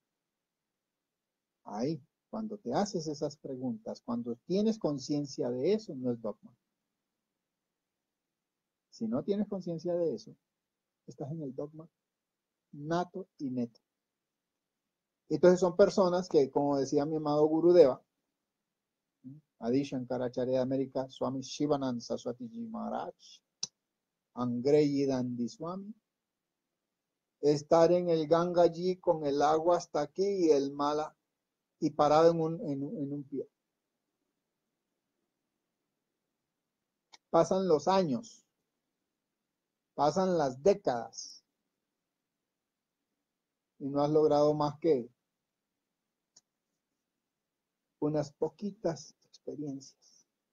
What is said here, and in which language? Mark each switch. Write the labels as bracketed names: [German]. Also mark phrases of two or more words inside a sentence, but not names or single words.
[Spanish] Ahí, cuando te haces esas preguntas, cuando tienes conciencia de eso, no es dogma. Si no tienes conciencia de eso, estás en el dogma nato y neto. Entonces son personas que, como decía mi amado Gurudeva, Adi Shankaracharya América, Swami Shivanand Saraswati Ji Maharaj, Angreyi Dandi Swami, estar en el Ganga allí con el agua hasta aquí y el mala y parado en un pie. Pasan los años, pasan las décadas y no has logrado más que unas poquitas experiencias.